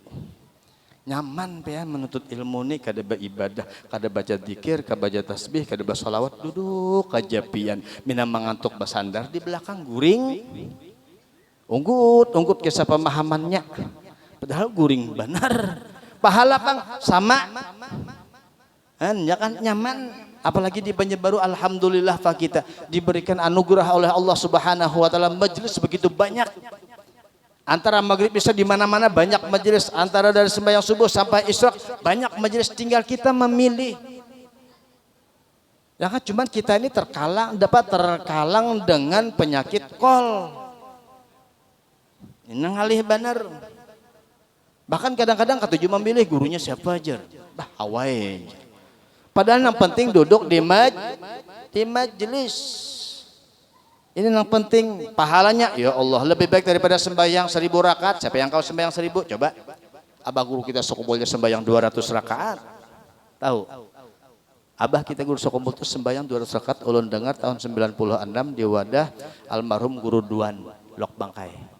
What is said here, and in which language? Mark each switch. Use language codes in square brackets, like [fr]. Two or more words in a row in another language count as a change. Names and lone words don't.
[bjn] Nyaman ya menuntut ilmu nih, kada beribadah, kada baca zikir, kada baca tasbih, kada baca salawat, duduk aja pian, mina mengantuk basandar di belakang guring, unggut kisah pemahamannya, padahal guring benar, pahala pang sama, ya kan nyaman. Apalagi di Banjarbaru, alhamdulillah Pak, kita diberikan anugerah oleh Allah [ar] سبحانه وتعالى [bjn] majelis begitu banyak. Antara maghrib bisa di mana-mana banyak majelis, antara dari sembahyang subuh sampai isyraq banyak majelis, tinggal kita memilih. Ya kan, cuman kita ini terkalang dengan penyakit kol. Ini ngalih benar. Bahkan kadang-kadang ketujuh memilih gurunya siapa aja. Bah, awai. Padahal yang penting duduk di majelis. Ini yang penting, pahalanya ya Allah lebih baik daripada sembahyang 1000 rakaat. Siapa yang kau sembahyang 1000? Coba. Abah guru kita sekumpulnya sembahyang 200 rakaat. Tahu? Abah kita guru sekumpul itu sembahyang 200 rakaat. Ulun dengar tahun 96 di wadah almarhum Guru Duan Lok Bangkai.